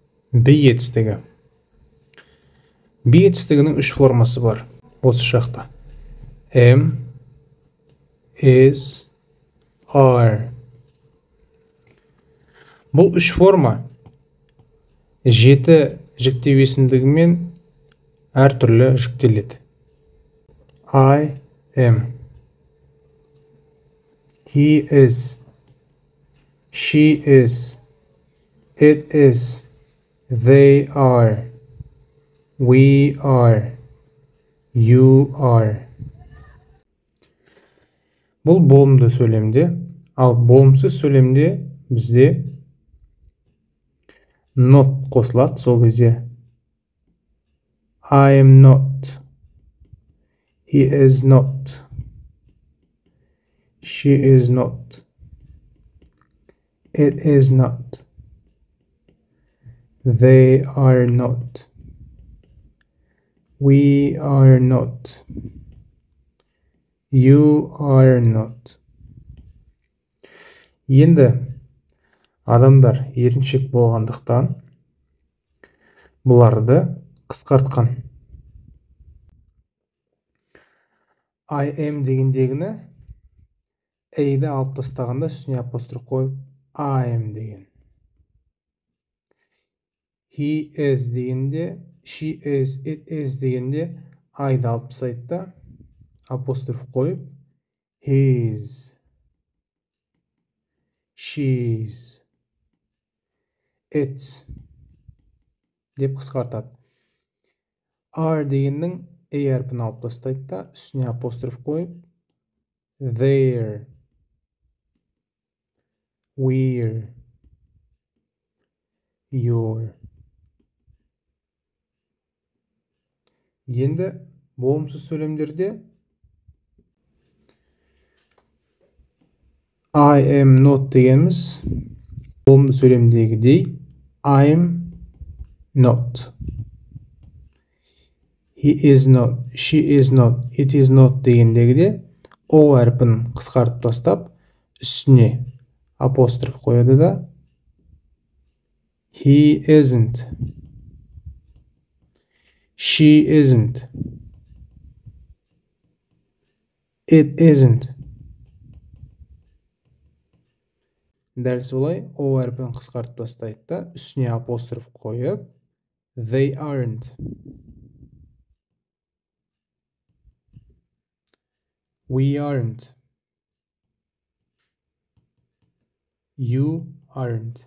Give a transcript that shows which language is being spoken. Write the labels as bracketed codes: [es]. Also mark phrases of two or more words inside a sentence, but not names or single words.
[kk] be етістігі. Be етістігінің үш формасы бар осы жақта. [en] Am, is, are. [kk] Бұл үш форма жеті жіктеу есімдігімен әртүрлі жіктеледі. [en] I am. He is. She is. It is. They are. We are. You are. [kk] Бұл болымды сөйлемде, ал болымсыз сөйлемде бізде not қосылады. Сол кезде [en] I am not. He is not. She is not. It is not. They are not. We are not. You are not. [kk] Енді адамдар еріншек болғандықтан бұларды қысқартқан. [en] I am [kk] дегендегіні A-ді алып тастағанда үстіне апостроф қойып [en] I am [kk] деген. [en] He is [kk] дегенде, [en] she is, it is [kk] дегенде I-ді алып тастайды да апостроф қойып [en] his, she's, it's [kk] деп қысқартады. Are дегеннің A әрпін алып тастайды да үстіне апостроф қойып [en] their, we're, your. [kk] Енді болымсыз сөйлемдерде [en] I am not [kk] дегеніміз болымды сөйлемдегідей [en] I'm not. He is not, she is not, it is not [kk] дегендегіде O әрпін қысқартып тастап үстіне апостроф қояды да [en] he isn't, she isn't, it isn't. [kk] Дәл солай O әрпін қысқартып тастайды да үстіне апостроф қойып [en] they aren't, we aren't, you aren't.